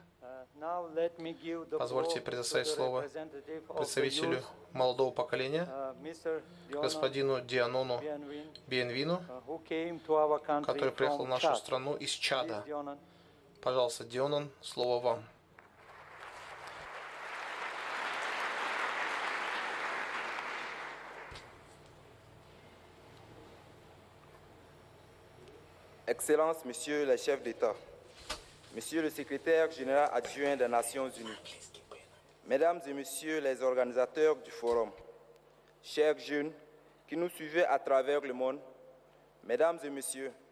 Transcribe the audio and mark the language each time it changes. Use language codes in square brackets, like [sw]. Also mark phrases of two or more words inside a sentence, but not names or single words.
[ru] Позвольте предоставить слово представителю молодого поколения, господину Дианону Биенвину, который приехал в нашу страну из Чада. Пожалуйста, Дионан, слово вам. [fr] Excellences, Monsieur le chef d'État, Monsieur le secrétaire général adjoint des Nations Unies, Mesdames et Messieurs les organisateurs du forum, chers jeunes qui nous suivez à travers le monde, Mesdames et Messieurs,